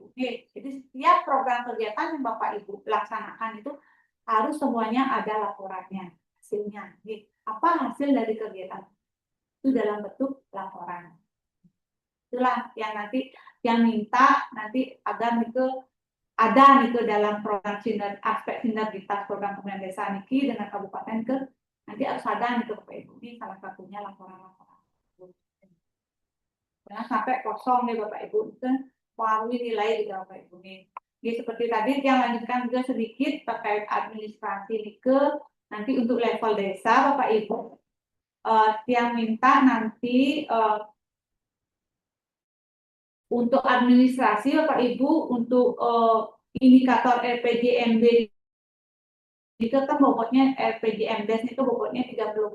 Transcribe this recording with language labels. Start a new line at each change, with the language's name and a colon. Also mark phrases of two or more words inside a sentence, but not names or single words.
Indonesian: Jadi setiap program kegiatan yang Bapak Ibu laksanakan itu harus semuanya ada laporannya, hasilnya. Apa hasil dari kegiatan itu dalam bentuk laporan. Itulah yang nanti yang minta nanti agar itu ada nih dalam program aspek sinergitas program pembinaan desa niki dengan kabupaten nanti harus ada nih Bapak Ibu, ini salah satunya laporan-laporan. Jangan sampai kosong nih Bapak Ibu, itu pengaruhi nilai juga Bapak Ibu nih. Jadi seperti tadi yang lanjutkan juga sedikit terkait administrasi nike nanti untuk level desa Bapak Ibu, yang minta nanti untuk administrasi Bapak Ibu untuk indikator RPJMD itu kan bobotnya RPJMD itu bobotnya 30%.